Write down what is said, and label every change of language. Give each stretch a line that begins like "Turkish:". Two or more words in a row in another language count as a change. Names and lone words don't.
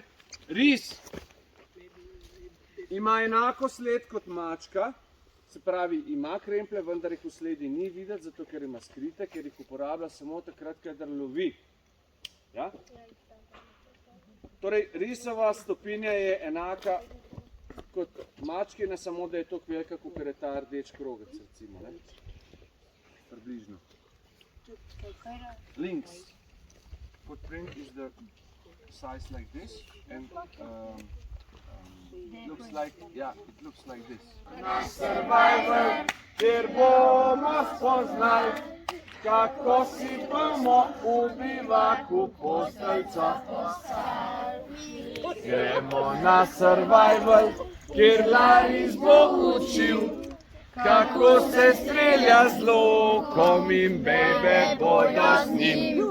Slovenian: Ris ima enako sled kot mačka, se pravi, ima kremplje, vendar jih v sledi ni videti, zato ker ima skrite, ker jih uporablja samo takrat, kadar lovi. Ja? Torej, risova stopinja je enaka kot mačkina, samo da je toliko velika, kot je ta rdeč krogec, recimo. Ne? Približno.
English: Links. Footprint is the size like this and looks like, yeah, it looks like this.
Slovenian: Na survival, kjer bomo spoznali, kako si bomo v bivaku posteljca. Gremo na survival, kjer Laris bo učil, kako se strelja z lokom in bebe bodo z njim.